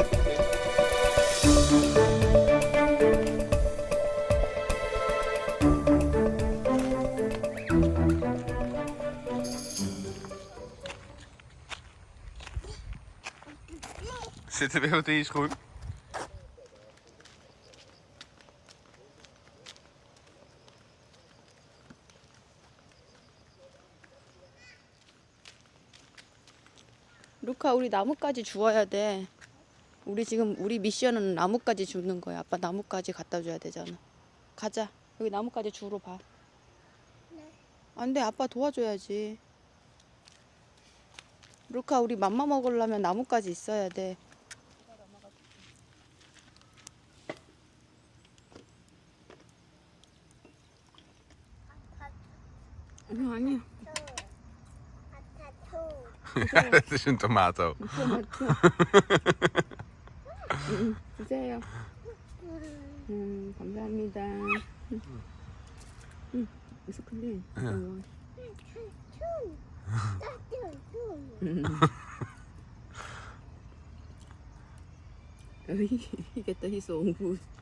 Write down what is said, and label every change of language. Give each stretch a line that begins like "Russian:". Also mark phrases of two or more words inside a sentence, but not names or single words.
Dutch: Zit er weer wat in je schoen?
Korean: 루카, 우리 나뭇가지 주워야 돼. 우리 지금 우리 미션은 나뭇가지 줍는 거야. 아빠 나뭇가지 갖다 줘야 되잖아. 가자. 여기 나뭇가지 주우러 봐. 안 돼. 아빠 도와줘야지. 루카, 우리 맘마 먹으려면 나뭇가지 있어야 돼. 아니야.
Dutch: Het is een tomato.
Korean: 주세요. 감사합니다. 무슨 큰데?
English: He get his own food.